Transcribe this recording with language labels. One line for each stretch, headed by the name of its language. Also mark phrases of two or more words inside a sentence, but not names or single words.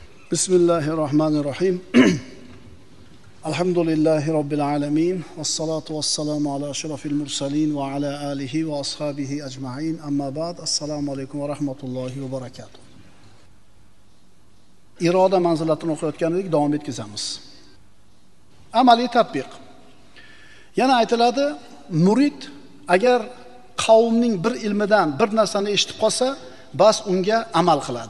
Arabic: بسم الله الرحمن الرحيم الحمد لله رب العالمين. والصلاة والسلام على أشرف المرسلين وعلى آله وأصحابه أجمعين. أما بعد. السلام عليكم ورحمة الله وبركاته.
Uzbek: Iroda manzilatini o'qiyotgan edik, davom etkazamiz. Amaliy tatbiq. Yana aytiladi, murid agar qavmning bir ilmidan bir narsani eshitib qolsa, bas unga amal qiladi.